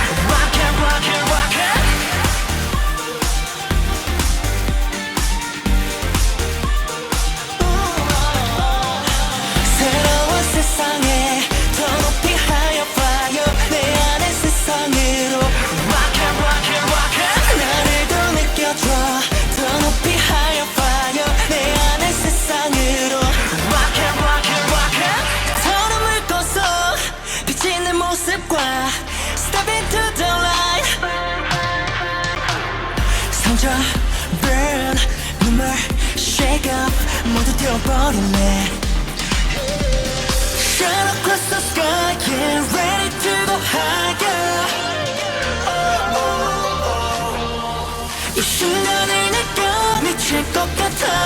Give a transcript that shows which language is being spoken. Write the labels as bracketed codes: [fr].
[en] Rock it, rock it, rock it. [ko] 새로운 세상에 더 높이 [en] higher fire. [ko] 내 안의 세상으로 [en] Rock it, rock it, rock it. [ko] 나를 더 느껴줘. 더 높이 [en] higher fire. [ko] 내 안의 세상으로 [en] Rock it, rock it, rock it. [ko] 더름을 꺼서 비친 내 모습과 [en] Step into the light. [ko] 상처 [en] burn [ko] 눈물 [en] shake up [ko] 모두 태워버릴래. [en] Shine across the sky, yeah, ready to go higher. [ko] 이 순간을 느껴 미칠 것 같아.